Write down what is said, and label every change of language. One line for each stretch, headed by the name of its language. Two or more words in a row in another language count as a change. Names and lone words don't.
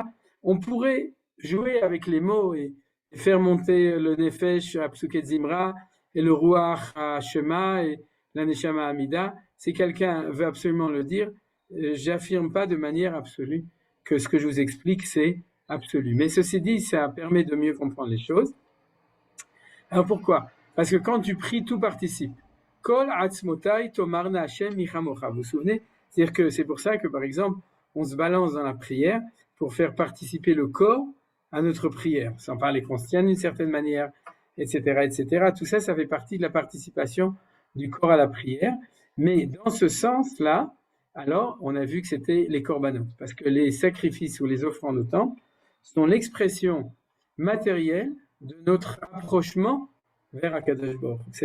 French: On pourrait jouer avec les mots et faire monter le Nefesh à
Hebrew: פסוקי דזמרה,
French: et le Ruach à Shema, et la Neshama Amida. Si quelqu'un veut absolument le dire, j'affirme pas de manière absolue que ce que je vous explique, c'est absolu. Mais ceci dit, ça permet de mieux comprendre les choses. Alors pourquoi? Parce que quand tu pries, tout participe.
Hebrew: כל עצמותי תאמרנה השם מי כמוך.
French: Vous vous souvenez? C'est-à-dire que c'est pour ça que, par exemple, on se balance dans la prière pour faire participer le corps à notre prière, sans parler qu'on se tienne d'une certaine manière, etc., etc. Tout ça, ça fait partie de la participation du corps à la prière. Mais dans ce sens-là, alors, on a vu que c'était les corbanotes, parce que les sacrifices ou les offrandes au temple sont l'expression matérielle de notre approchement vers
Hebrew: הקדוש ברוך הוא.